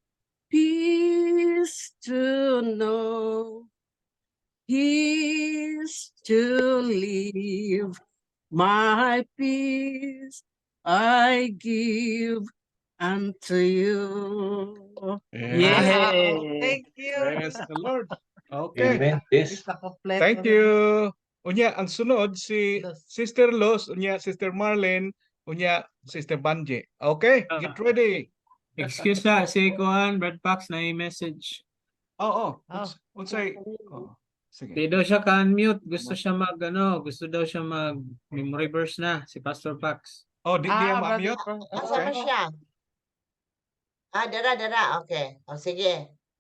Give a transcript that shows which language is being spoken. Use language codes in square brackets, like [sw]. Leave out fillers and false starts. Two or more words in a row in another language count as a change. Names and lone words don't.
[en] Peace to know, peace to live. My peace I give unto you. Amen. Thank you. Praise the Lord. Okay. Amen. Yes. [ceb] Isa kompleto [en] Thank na. you. [ceb] Unya, ang sunod si Sister Los, unya Sister Marlene, unya Sister Banje. [en] Okay, get ready. [ceb] Excuse na, si Kuan, Brad Pax na message. Oo. Oh. Unsay. Oo. Sige. Di daw siya ka-unmute. Gusto siya gusto daw siya mag- [en] memory verse [ceb] na, si Pastor Pax. Oh, di niya brother, ma-mute? Asa man siya? Dara. Okay. O, sige.